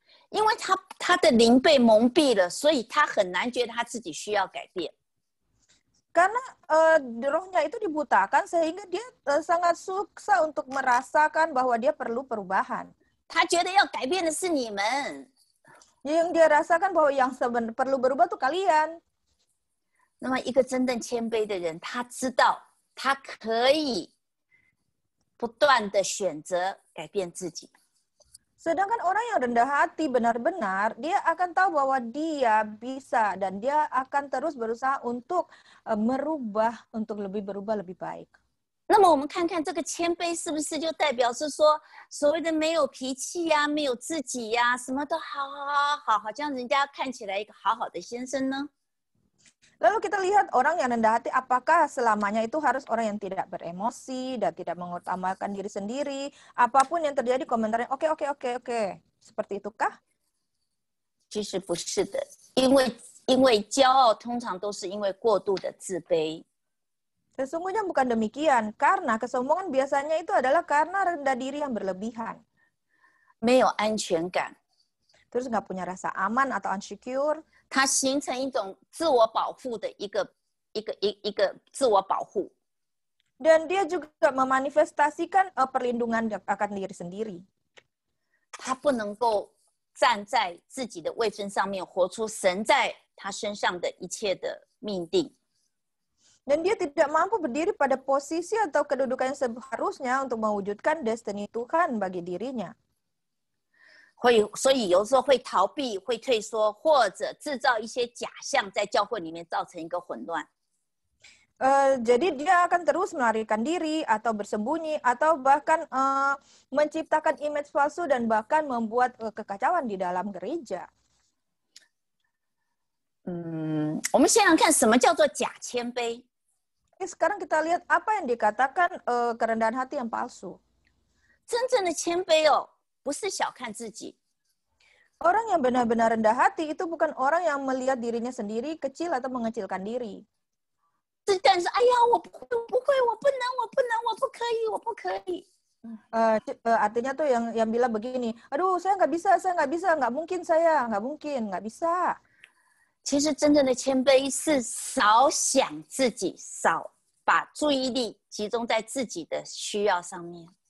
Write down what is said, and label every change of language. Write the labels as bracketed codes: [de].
[zh] 因为他的灵被蒙蔽了，所以他很难觉得他自己需要改变。 [id] Karena rohnya itu dibutakan sehingga dia sangat susah untuk merasakan bahwa dia perlu perubahan. [zh] 他觉得要改变的是你们。 [id] Yang dia rasakan bahwa yang perlu berubah tuh kalian. [zh] 那么一个真正谦卑的人，他知道他可以不断的选择改变自己。 [id] Sedangkan orang yang rendah hati benar-benar, dia akan tahu bahwa dia bisa dan dia akan terus berusaha untuk merubah, untuk lebih berubah lebih baik. [zh] 那么我们看看这个谦卑是不是就代表是说所谓的没有脾气呀、没有自己呀、什么都好，好像人家看起来一个好好的先生呢？ [id] Lalu kita lihat orang yang rendah hati, apakah selamanya itu harus orang yang tidak beremosi dan tidak mengutamakan diri sendiri? Apapun yang terjadi komentarnya oke. Seperti itukah? [zh] 其实不是的，因为骄傲通常都是因为过度的自卑。 [id] Sesungguhnya bukan demikian, karena kesombongan biasanya itu adalah karena rendah diri yang berlebihan. [zh] 没有安全感， [id] Terus nggak punya rasa aman atau insecure. [zh] 它形成一种自我保护的一个自我保护。 [id] Dan dia juga memanifestasikan perlindungan akan diri sendiri. [zh] 他不能够站在自己的位分上面，活出神在他身上的一切的命定。 [id] Dan dia tidak mampu berdiri pada posisi atau kedudukan yang seharusnya untuk mewujudkan destiny Tuhan bagi dirinya. [zh] 所以有时候会逃避、会退缩，或者制造一些假象，在教会里面造成一个混乱。 [id] Jadi dia akan terus melarikan diri atau bersembunyi atau bahkan menciptakan image palsu dan bahkan membuat kekacauan di dalam gereja. [zh] 我们想想看，什么叫做假谦卑？ [id] Sekarang kita lihat apa yang dikatakan kerendahan hati yang palsu. [zh] 真正的谦卑哦，不是小看自己， [id] Orang yang benar-benar rendah hati itu bukan orang yang melihat dirinya sendiri kecil atau mengecilkan diri. [zh] 但是哎呀，我不会，我不能，我不可以。 [id] Artinya tuh yang bilang begini, aduh saya nggak bisa, nggak mungkin saya, nggak bisa. [zh] 其实真正的谦卑是少想自己，少把注意力集中在自己的需要上面。